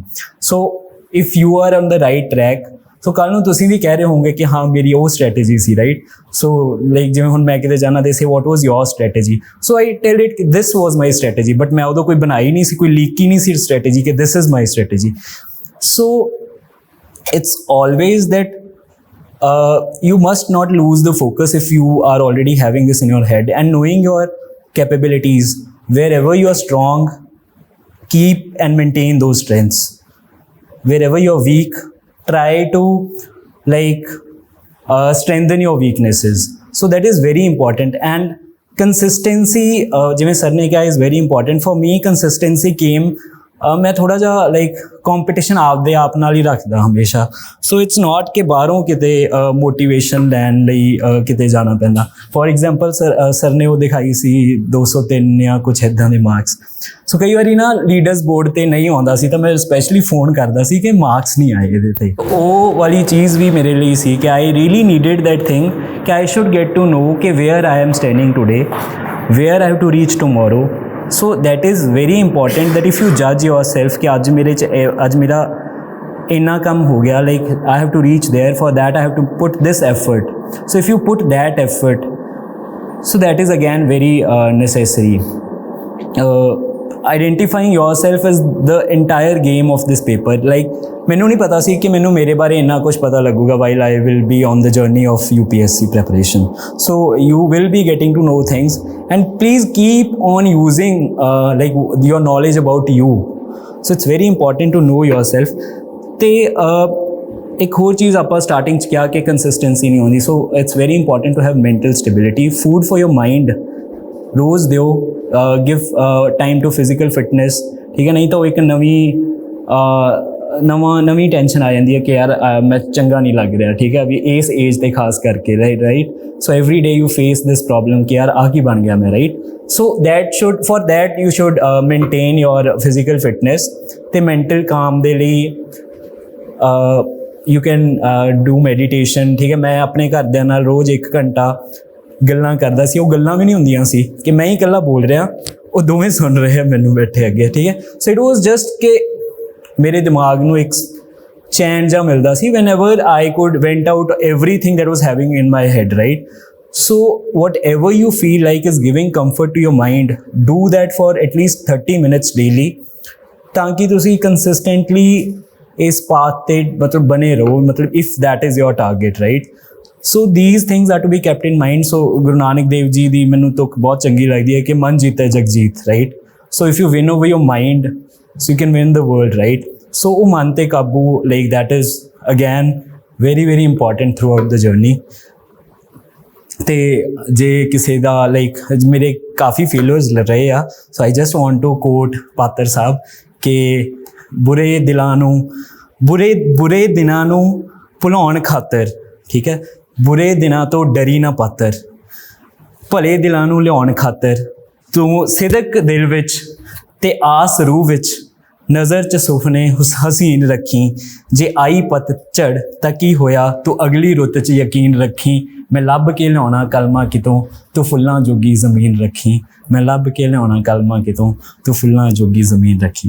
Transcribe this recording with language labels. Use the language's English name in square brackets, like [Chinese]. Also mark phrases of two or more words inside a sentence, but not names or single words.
[English] so if you are on the right track, [Punjabi] ਸੋ ਕੱਲ੍ਹ ਨੂੰ ਤੁਸੀਂ ਵੀ ਕਹਿ ਰਹੇ ਹੋਵੋਗੇ ਕਿ ਹਾਂ ਮੇਰੀ ਉਹ ਸਟ੍ਰੈਟੇਜੀ ਸੀ ਰਾਈਟ. [English] so like [Punjabi] ਜਿਵੇਂ ਹੁਣ ਮੈਂ ਕਿਤੇ ਜਾਣਾ [English] they say what was your strategy, so I tell it this was my strategy. [Punjabi] ਬਟ ਮੈਂ ਉਦੋਂ ਕੋਈ ਬਣਾਈ ਨਹੀਂ ਸੀ, ਕੋਈ ਲੀਕ ਹੀ ਨਹੀਂ ਸੀ ਸਟ੍ਰੈਟੇਜੀ ਕਿ [English] this is my strategy. So it's always that you must not lose the focus if you are already having this in your head, and knowing your capabilities, wherever you are strong, keep and maintain those strengths. Wherever you're weak, try to like strengthen your weaknesses. So that is very important. And consistency, [Punjabi] ਜਿਵੇਂ ਸਰ ਨੇ ਕਿਹਾ, [English] is very important. For me consistency came, [Punjabi] ਮੈਂ ਥੋੜ੍ਹਾ ਜਿਹਾ [English] like competition [Punjabi] ਆਪਦੇ ਆਪ ਨਾਲ ਹੀ ਰੱਖਦਾ ਹਮੇਸ਼ਾ. [English] so it's not [Punjabi] ਕਿ ਬਾਹਰੋਂ ਕਿਤੇ ਮੋਟੀਵੇਸ਼ਨ ਲੈਣ ਲਈ ਕਿਤੇ ਜਾਣਾ ਪੈਂਦਾ. [English] for example [Punjabi] ਸਰ ਨੇ ਉਹ ਦਿਖਾਈ ਸੀ 203 ਜਾਂ ਕੁਛ ਇੱਦਾਂ ਦੇ ਮਾਰਕਸ. ਸੋ ਕਈ ਵਾਰੀ ਨਾ [English] leaders board [Punjabi] 'ਤੇ ਨਹੀਂ ਆਉਂਦਾ ਸੀ ਤਾਂ ਮੈਂ [English] specially phone [Punjabi] ਕਰਦਾ ਸੀ ਕਿ ਮਾਰਕਸ ਨਹੀਂ ਆਏ ਇਹਦੇ 'ਤੇ. ਉਹ ਵਾਲੀ ਚੀਜ਼ ਵੀ ਮੇਰੇ ਲਈ ਸੀ ਕਿ [English] I really needed that thing ਕਿ I should get to know ਕਿ where I am standing today, where I have to reach tomorrow. So that is very important that if you judge yourself [Hindi] कि आज मेरा इन्ना कम हो गया, [English] like I have to reach there, for that I have to put this effort. So if you put that effort, so that is again very necessary. Identifying yourself as the entire game of this paper. [Punjabi] Like ਮੈਨੂੰ ਨਹੀਂ ਪਤਾ ਸੀ ਕਿ ਮੈਨੂੰ ਮੇਰੇ ਬਾਰੇ ਇੰਨਾ ਕੁਝ ਪਤਾ ਲੱਗੂਗਾ [English] while I will be on the journey of UPSC preparation. So you will be getting to know things, and please keep on using like your knowledge about you. So it's very important to know yourself. [Punjabi] ਤੇ ਇੱਕ ਹੋਰ ਚੀਜ਼ ਆਪਾਂ ਸਟਾਰਟਿੰਗ 'ਚ ਕਿਹਾ ਕਿ ਕੰਸਿਸਟੈਂਸੀ ਨਹੀਂ ਹੁੰਦੀ. [English] so it's very important to have mental stability. food for your mind [Punjabi] ਰੋਜ਼ ਦਿਓ, [English] give time to physical fitness, [Punjabi] ਠੀਕ ਹੈ. ਨਹੀਂ ਤਾਂ ਉਹ ਇੱਕ ਨਵੀਂ ਟੈਨਸ਼ਨ ਆ ਜਾਂਦੀ ਹੈ ਕਿ ਯਾਰ ਮੈਂ ਚੰਗਾ ਨਹੀਂ ਲੱਗ ਰਿਹਾ, ਠੀਕ ਹੈ, ਵੀ ਇਸ ਏਜ 'ਤੇ ਖਾਸ ਕਰਕੇ ਰਾਈਟ. [English] so every day you face this problem [Punjabi] ਕਿ ਯਾਰ ਆਹ ਕੀ ਬਣ ਗਿਆ ਮੈਂ ਰਾਈਟ. [English] ਸੋ for that you should maintain your physical fitness. ਤੇ mental calm [Punjabi] ਦੇ ਲਈ [English] you can do meditation, [Punjabi] ਠੀਕ ਹੈ. ਮੈਂ ਆਪਣੇ ਘਰਦਿਆਂ ਨਾਲ ਰੋਜ਼ 1 ਘੰਟਾ ਗੱਲਾਂ ਕਰਦਾ ਸੀ. ਉਹ ਗੱਲਾਂ ਵੀ ਨਹੀਂ ਹੁੰਦੀਆਂ ਸੀ ਕਿ ਮੈਂ ਹੀ ਇਕੱਲਾ ਬੋਲ ਰਿਹਾ, ਉਹ ਦੋਵੇਂ ਸੁਣ ਰਹੇ ਆ ਮੈਨੂੰ ਬੈਠੇ ਅੱਗੇ, ਠੀਕ ਹੈ. [English] so it was just [Punjabi] ਕਿ ਮੇਰੇ ਦਿਮਾਗ ਨੂੰ ਇੱਕ ਚੈਨ ਜਿਹਾ ਮਿਲਦਾ ਸੀ [English] whenever I could vent out everything that was having in my head, right? So whatever you feel like is giving comfort to your mind, do that for at least 30 minutes daily, [Punjabi] ਤਾਂ ਕਿ ਤੁਸੀਂ consistently ਇਸ path 'ਤੇ ਮਤਲਬ ਬਣੇ ਰਹੋ, ਮਤਲਬ [English] if that is your target, right? So these things are to be kept in mind. [Punjabi] So ਗੁਰੂ ਨਾਨਕ ਦੇਵ ਜੀ ਦੀ ਮੈਨੂੰ ਤੁਕ ਬਹੁਤ ਚੰਗੀ ਲੱਗਦੀ ਹੈ ਕਿ ਮਨ ਜੀਤੇ ਜਗ ਜੀਤ, [English] right? So if you win over your mind, so you can win the world, right? [Punjabi] So ਉਹ ਮਨ ਤੇ ਕਾਬੂ, [English] like that is again very very important throughout the journey. [Punjabi] ਤੇ ਜੇ ਕਿਸੇ ਦਾ ਲਾਈਕ ਮੇਰੇ ਕਾਫੀ ਫੇਲਰਸ ਰਹੇ ਆ, ਸੋ [English] I just want to quote [Punjabi] ਪਾਤਰ ਸਾਹਿਬ ਕਿ ਬੁਰੇ ਦਿਨਾਂ ਨੂੰ ਭੁਲਾਉਣ ਖਾਤਰ, ਠੀਕ ਹੈ, ਬੁਰੇ ਦਿਨਾਂ ਤੋਂ ਡਰੀ ਨਾ ਪਾਤਰ, ਭਲੇ ਦਿਲਾਂ ਨੂੰ ਲਿਆਉਣ ਖਾਤਰ ਤੂੰ ਸਿਦਕ ਦਿਲ ਵਿੱਚ ਤੇ ਆਸ ਰੂਹ ਵਿੱਚ ਨਜ਼ਰ 'ਚ ਸੁਪਨੇ ਹਸੀਨ ਰੱਖੀ, ਜੇ ਆਈ ਪਤਝੜ ਤਾਂ ਕੀ ਹੋਇਆ, ਤੂੰ ਅਗਲੀ ਰੁੱਤ 'ਚ ਯਕੀਨ ਰੱਖੀ, ਮੈਂ ਲੱਭ ਕੇ ਲਿਆਉਣਾ ਕਲਮਾਂ ਕਿਤੋਂ, ਤੂੰ ਫੁੱਲਾਂ ਜੋਗੀ ਜ਼ਮੀਨ ਰੱਖੀ, ਮੈਂ ਲੱਭ ਕੇ ਲਿਆਉਣਾ ਕਲਮਾਂ ਕਿਤੋਂ, ਤੂੰ ਫੁੱਲਾਂ ਜੋਗੀ ਜ਼ਮੀਨ ਰੱਖੀ.